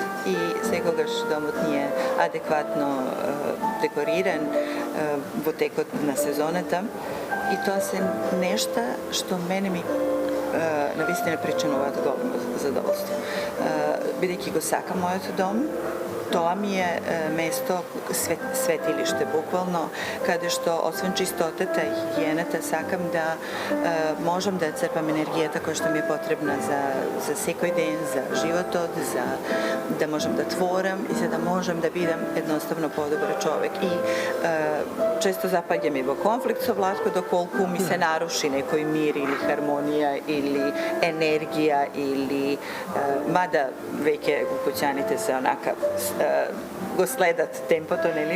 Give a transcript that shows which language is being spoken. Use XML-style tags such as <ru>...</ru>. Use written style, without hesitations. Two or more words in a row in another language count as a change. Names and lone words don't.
<mk>И секогаш домот ни е адекватно декориран во текот на сезоната и тоа се нешта што мене ми навистина причинуваат големо задоволство. Бидејќи го сакам мојот дом,</mk> <sr>to vam je mesto svetilište, bukvalno, kada što</sr> <mk>освен čistотата и хигиената сакам да можам да црпам енергијата која што ми е потребна за секој ден, за животот, за да можам да творам и за да можам да бидам едноставно подобар човек. И често запаѓам и во конфликт со Владко доколку ми се наруши некој мир или хармонија или енергија или мада веќе куќаните се онака го следат темпото, нели?</mk>